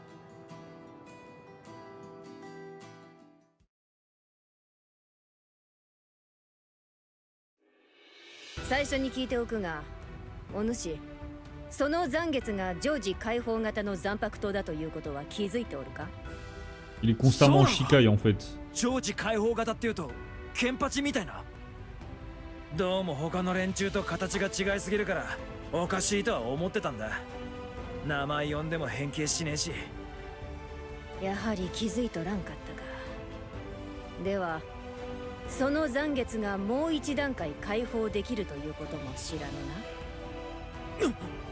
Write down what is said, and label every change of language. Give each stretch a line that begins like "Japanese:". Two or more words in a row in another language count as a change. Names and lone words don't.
Japanese: 最初に聞いておくが、お主その残月が常時開放型の残白刀だということは気づいておるか。
French: Il est constamment Shikai en fait.
Japanese: 常時開放型っていうとケンパチみたいな。どうも他の連中と形が違いすぎるからおかしいとは思ってたんだ。名前呼んでも変形しねえし。やはり気づいとらんかったか。ではその残月がもう一段階解放できるということも知らぬな。